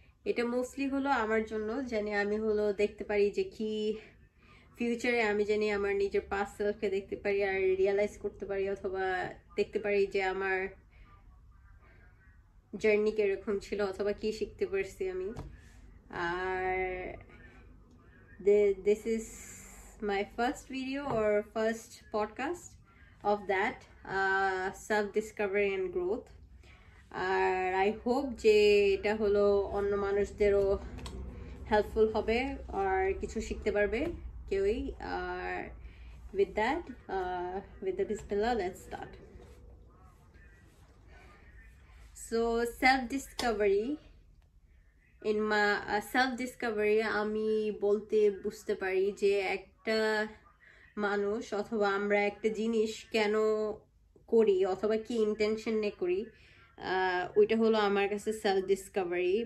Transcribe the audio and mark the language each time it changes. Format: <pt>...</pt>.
<bn>এটা মোস্টলি হলো আমার জন্য, জানি আমি হলো দেখতে পারি যে কি ফিউচারে আমি জানি আমার নিজের পাস্ট সেলফকে দেখতে পারি আর রিয়েলাইজ করতে পারি, অথবা দেখতে পারি যে আমার জার্নি কিরকম ছিল অথবা কি শিখতে পারছি আমি।</bn> <en>আর this is my first video or first podcast of that self discovery and growth.</en> <bn>আর</bn> <en>I hope</en> <bn>যে এটা হলো অন্য মানুষদেরও হেল্পফুল হবে আর কিছু শিখতে পারবে কেউই।</bn> <en>আর with that with the bismillah, let's start. So self discovery, in my self discovery</en> <bn>আমি বলতে বুঝতে পারি যে একটা মানুষ অথবা আমরা একটা জিনিস কেন করি অথবা কি ইন্টেনশন নিয়ে করি, ওইটা হলো আমার কাছে সেলফ ডিসকভারি।</bn>